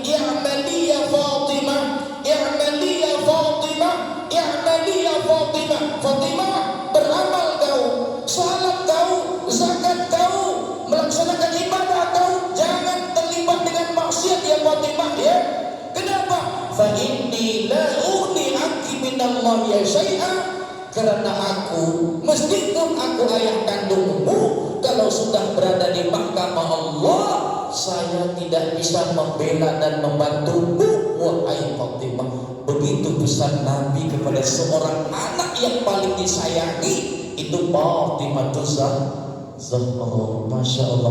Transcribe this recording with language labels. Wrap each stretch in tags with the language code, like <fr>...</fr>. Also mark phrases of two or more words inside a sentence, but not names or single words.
<ar>اعملي يا فاطمة، اعملي يا فاطمة، اعملي يا فاطمة.</ar> <id>Fatimah, beramal kau, salat kau, zakat kau, melaksanakan ibadah kau, jangan terlibat dengan maksiat ya Fatimah ya. Kenapa?</id> <ar>فإني لا أغني عنك من الله شيئا.</ar> <id>Karena aku, meskipun aku ayah kandungmu, kalau sudah berada di mahkamah Allah, saya tidak bisa membela dan membantumu, wahai Fatimah. Begitu pesan Nabi kepada seorang anak yang paling disayangi, itu Fatimah Oh,</id> <ar>ما شاء الله.</ar>